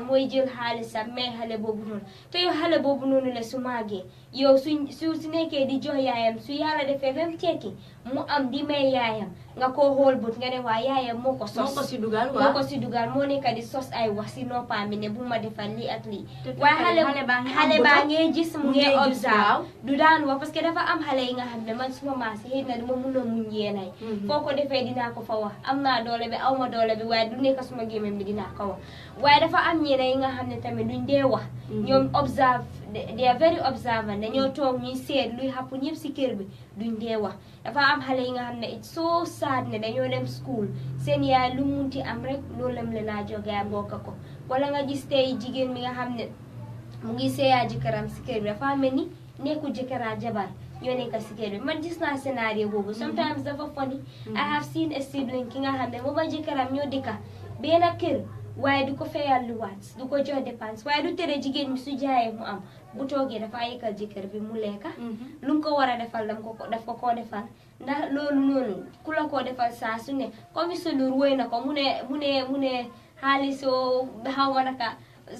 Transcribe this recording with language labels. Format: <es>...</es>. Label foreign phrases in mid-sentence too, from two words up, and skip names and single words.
<wo>mooy jël xaalisam mais xale boobu noonu te yow xale boobu noonu la su màggee yow su nekkee di jox yaayam su yàlla defee ba mu tekki mu am di may yaayam nga koo xool but nga ne waa yaayam moo ko si dugal moo nekk di sos ay wax si noppaam bi ne bu ma defal lii ak lii waaye xale baa ngee gis mu ngee observe du daan wax</wo> <fr>parce que</fr> <wo>dafa am xale yi nga xam ne man suma maas xëy na duma mun a muñ yeenay foo ko defee dinaa ko fa wax am naa doole bi aw ma doole bi waaye du nekk suma gémmiñ bi dinaa ko wax waaye dafa am ñeneen yi nga xam ne tamit duñ dee wax ñoom observe</wo> <en>they are very observant</en> <wo>dañoo toog ñuy seet luy xapp ñëpp si kër bi duñ dee wax dafa am xale yi nga xam ne</wo> <en>it's so sad</en> <wo>ne dañoo dem school seen yaay lu munti am rek loolu lam leen a jógee bokk ko wala nga gis tey jigéen mi nga xam ne mu ngi seeyaa jëkkëram si kër bi dafa mel ni nekkul jëkkëraa jabar ñoo nekk si kër bi man gis naa scénario boobu sometimes dafa funny</wo> <en>I have seen a sibling</en> <wo>ki nga xam ne moom ak jëkkëram ñoo dëkka benn kër waaye du ko fayal luwaat du ko jox dépense waaye du tere jigéen mi su jaayee mu am bu toogee dafa yëkkal jëkkër bi mu lekka lu mu ko war a defal daf ko koo defal ndax loolu noonu ku la koo defal saa su ne comme sa lur woy na ko mu ne xaalisoo xaw ma naka so</wo>